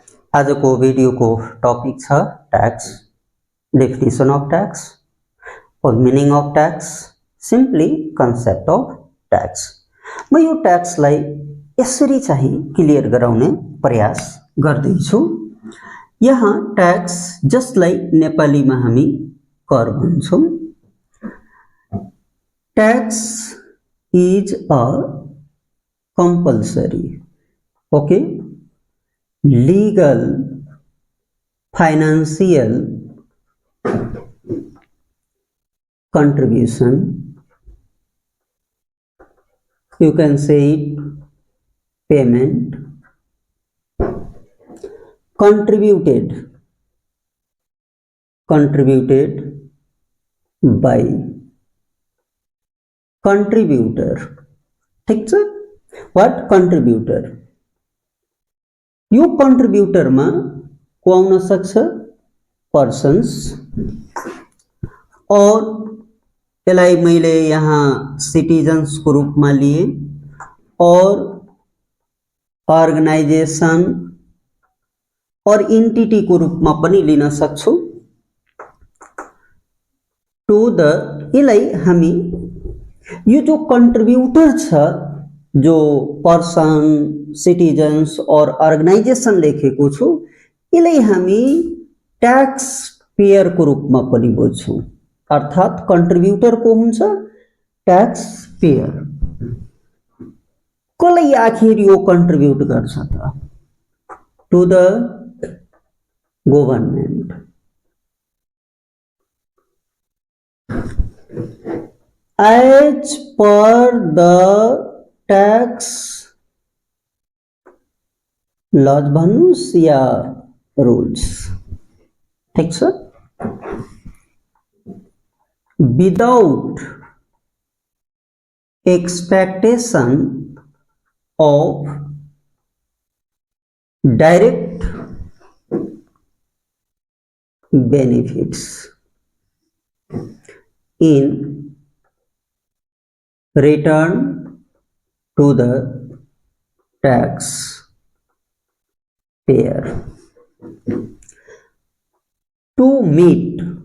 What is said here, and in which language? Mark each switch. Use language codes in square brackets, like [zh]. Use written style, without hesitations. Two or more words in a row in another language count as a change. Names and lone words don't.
[ne] आज को भिडियो को टॉपिक छ टैक्स, [en] definition of tax [ne] और [en] meaning of tax, simply concept of tax. [ne] म यो टैक्स लाई यसरी चाहिँ क्लियर गराउने प्रयास गर्दैछु। यहाँ टैक्स जसलाई नेपालीमा हामी कर भन्छौं। [en] Tax is a compulsory legal, financial contribution, you can say it payment, contributed by contributor। [ne] ठीक छ? [en] what contributor? [ne] यो कंट्रीब्यूटर में को आउन सक्छ पर्सन्स, और यसलाई मैले यहाँ सिटिजन्स को रूप में लिए और अर्गनाइजेशन और एंटिटी को रूप में पनि लिन सक्छु। [en] to the [ne] यसलाई हामी यो जो कंट्रीब्यूटर छ, जो पर्सन, सिटिजन्स और अर्गनाइजेशन लेखेको छु, यसलाई हामी [en] tax payer [ne] को रूप में पनि बुझ्छौं। अर्थात कंट्रीब्यूटर को हुन्छ [en] tax payer. [ne] कसलाई आखिर यो कंट्रीब्यूट गर्छ त? [en] To the government. As per the tax laws [ne] भन्नुस् या [en] रूल्स। [ne] ठीक छ? [en] without expectation of direct बेनिफिट्स इन return to the tax payer to meet